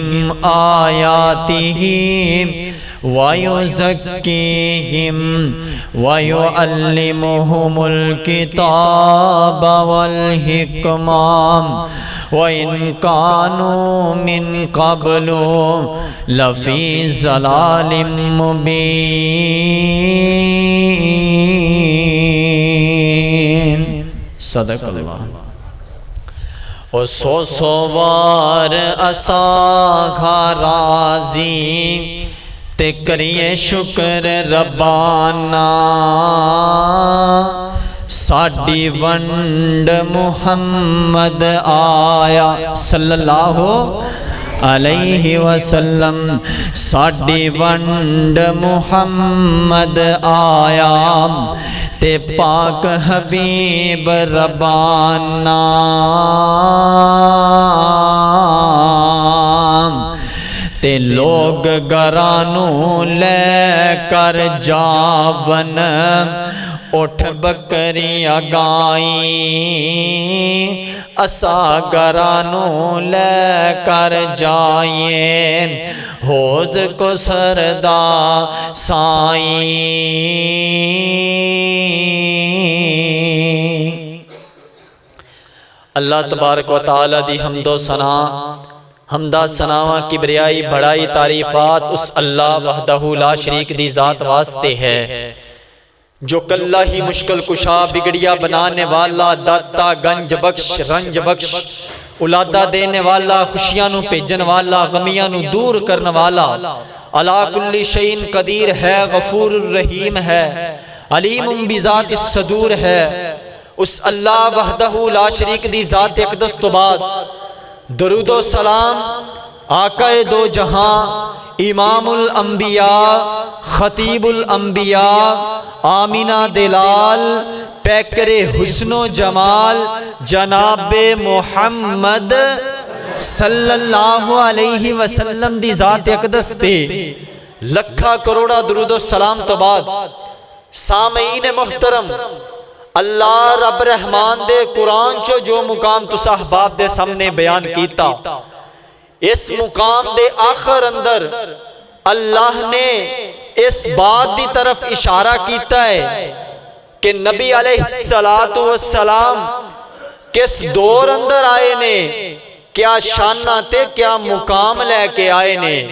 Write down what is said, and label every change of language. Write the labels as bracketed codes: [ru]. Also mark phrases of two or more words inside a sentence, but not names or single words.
[ar] آياته ويزكيهم ويعلمهم الكتاب والحكمة وإن كانوا من قبل لفي ضلال مبين. صدق الله. [pa] ਓ ਸੌ ਵਾਰ ਅਸਾਂ ਰਾਜ਼ੀ ਤੇ ਕਰੀਏ ਸ਼ੁਕਰ ਰੱਬਾਨਾ ਸਾਡੀ ਵੰਡ ਮੁਹੰਮਦ ਆਇਆ [ar] صلى الله عليه وسلم. [pa] ਸਾਡੀ ਵੰਡ ਮੁਹੰਮਦ ਆਇਆ ਤੇ ਪਾਕ ਹਬੀਬ ਰੱਬਾਨਾ ਤੇ ਲੋਗ ਘਰਾਨੂੰ ਲੈ ਕਰ ਜਾਵਣ ਉੱਠ ਬੱਕਰੀਆਂ ਗਾਈਂ ਅਸਾਂ ਘਰਾਨੂੰ ਲੈ ਕਰ ਜਾਈਏ ਹੋਦ ਕੋ ਸਰਦਾ ਸਾਈਂ। [ar] الله تبارك وتعالى [pa] ਦੀ ਹਮਦੋ ਸਨਾ ਹਮਦਾ ਸਨਾਵਾ ਕਿਬਰਿਆਈ ਵਡਿਆਈ ਤਾਰੀਫ਼ਾਤ ਉਸ [ar] الله وحده لا شريك [pa] ਦੀ ਜ਼ਾਤ ਵਾਸਤੇ ਹੈ ਜੋ ਕੱਲਾ ਹੀ ਮੁਸ਼ਕਿਲ ਕੁਸ਼ਾ ਵਿਗੜੀਆਂ ਬਣਾਉਣ ਵਾਲਾ ਦਾਤਾ ਗੰਜ ਬਖ਼ਸ਼ ਰੰਜ ਬਖ਼ਸ਼ ਔਲਾਦਾਂ ਦੇਣੇ ਵਾਲਾ ਖ਼ੁਸ਼ੀਆਂ ਨੂੰ ਭੇਜਣ ਵਾਲਾ ਗ਼ਮੀਆਂ ਨੂੰ ਦੂਰ ਕਰਨੇ ਵਾਲਾ [ar] على كل شيء قدير [pa] ਹੈ ਗ਼ਫ਼ੂਰ ਰਹੀਮ ਹੈ [ar] عليم بذات الصدور [pa] ਹੈ ਉਸ [ar] الله وحده لا شريك [pa] ਦੀ ਜ਼ਾਤ ਅਕਦਸ ਤੋਂ ਬਾਅਦ ਦਰੂਦੋ ਸਲਾਮ ਆਕਾ-ਏ ਦੋ ਜਹਾਂ [ar] إمام الأنبياء خطيب الأنبياء [pa] ਆਮਿਨਾ ਦਾ ਲਾਲ ਪੈਕਰ-ਏ ਹੁਸਨੋ ਜਮਾਲ ਜਨਾਬ-ਏ ਮੁਹੰਮਦ [ar] صلى الله عليه وسلم [pa] ਦੀ ਜ਼ਾਤ ਅਕਦਸ ਤੇ ਲੱਖਾਂ ਕਰੋੜਾਂ ਦਰੂਦੋ ਸਲਾਮ ਤੋਂ ਬਾਅਦ ਸਾਮਈਨ ਮੋਹਤਰਮ ਅੱਲਾਹ ਰੱਬ ਰਹਿਮਾਨ ਦੇ ਕੁਰਾਨ ਚੋਂ ਜੋ ਮੁਕਾਮ ਤੁਸਾਂ ਅਹਬਾਬ ਦੇ ਸਾਹਮਣੇ ਬਿਆਨ ਕੀਤਾ, ਇਸ ਮੁਕਾਮ ਦੇ ਆਖ਼ਿਰ ਅੰਦਰ ਅੱਲਾਹ ਨੇ ਇਸ ਬਾਤ ਦੀ ਤਰਫ਼ ਇਸ਼ਾਰਾ ਕੀਤਾ ਹੈ ਕਿ ਨਬੀ [ar] عليه الصلاة والسلام [pa] ਕਿਸ ਦੌਰ ਅੰਦਰ ਆਏ ਨੇ, ਕੀ ਸ਼ਾਨਾਂ ਤੇ ਕੀ ਮੁਕਾਮ ਲੈ ਕੇ ਆਏ ਨੇ।